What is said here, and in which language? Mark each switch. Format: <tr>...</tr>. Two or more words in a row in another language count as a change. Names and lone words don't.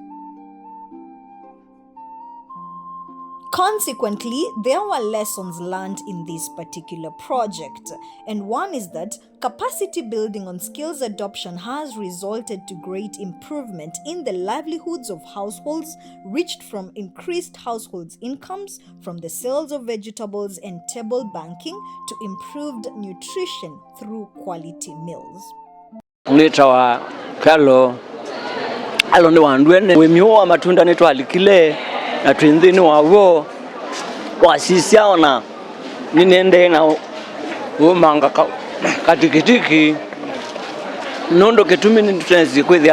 <en>Consequently, there were lessons learned in this particular project, and one is that capacity building on skills adoption has resulted to great improvement in the livelihoods of households, reached from increased households' incomes from the sales of vegetables and table banking to improved nutrition through quality meals.</en> <kam>Nitawa kalo alonde wandwene wemiwa matunda neto alikile na twindini wawo wasisiaona ninende na umanga katikitiki nondo ketumi nitwenzi kwithia</kam>